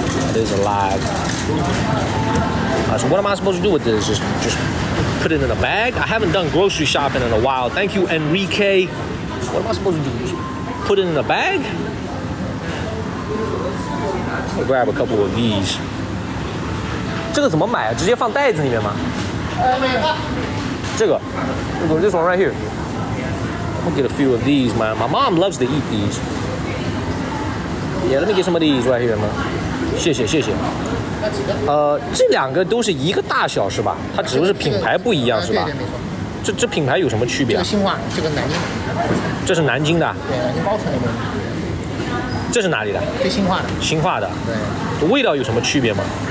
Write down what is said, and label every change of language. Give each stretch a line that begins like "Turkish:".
English: It is alive. So what am I supposed to do with this? Just put it in a bag? I haven't done grocery shopping in a while. Thank you, Enrique. What am I supposed to do? Just put it in a bag? I'll grab a couple of these.
Chinese: 这个怎么买啊？直接放袋子里面吗？这个
English: this one right here. I'm gonna get a few of these, man. My mom loves to eat these. Yeah, let me get some of these right here, man.
Chinese: 谢谢谢谢。这两个都是一个大小是吧？它只不过是品牌不一样是吧？对对，没错。这品牌有什么区别？这个新化，这个南京的。这是南京的。对，南京包城那边。这是哪里的？这新化的。新化的。对。味道有什么区别吗？